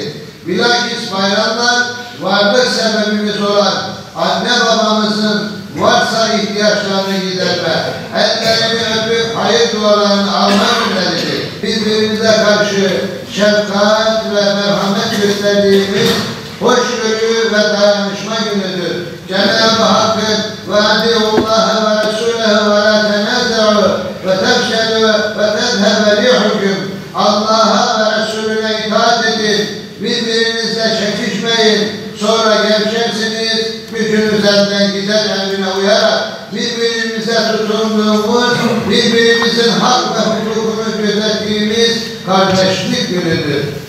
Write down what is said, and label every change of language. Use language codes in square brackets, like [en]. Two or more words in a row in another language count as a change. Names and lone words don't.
[tr] Bilakis bayramlar varlık sebebimiz olan anne babamızın varsa ihtiyaçlarını giderme, ellerini öpüp hayır dualarını alma günleridir. Birbirimize karşı şefkat ve merhamet gösterdiğimiz hoşgörü ve dayanışma günüdür. Cenab-ı Hakk'ın [ar] وَاَدِعُوا وَرَسُولَهُ وَلَا تَنَازَعُوا وَتَفْشَلُوا وَتَذْهَبَ رِيحُكُمْ. [tr] Allah'a ve Resulüne itaat edin, birbirinizle çekişmeyin, sonra gevşeksiniz, gücünüz elden gider emrine uyarak birbirimize tutunduğumuz, birbirimizin hak ve hukukunu gözettiğimiz kardeşlik günüdür.